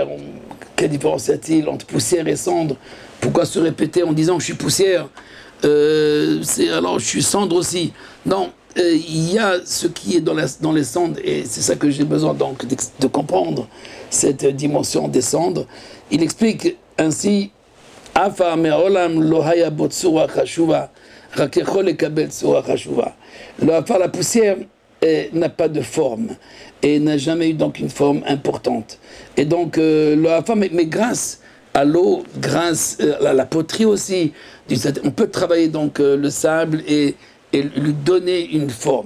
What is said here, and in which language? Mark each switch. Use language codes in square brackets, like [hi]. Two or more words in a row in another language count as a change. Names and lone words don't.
[fr] Quelle différence y a-t-il entre poussière et cendre? Pourquoi se répéter en disant que je suis poussière? Alors je suis cendre aussi. Non, il y a ce qui est dans les cendres, et c'est ça que j'ai besoin donc de comprendre, cette dimension des cendres. Il explique ainsi [he] עפר מעולם לא היה בו צורה חשובה רק יכול לקבל צורה חשובה rakechol lekabel tsura chashuva. [fr] La poussière n'a pas de forme et n'a jamais eu donc une forme importante. Et donc le Afa, mais grâce à l'eau, grâce à la poterie aussi, on peut travailler donc le sable et lui donner une forme.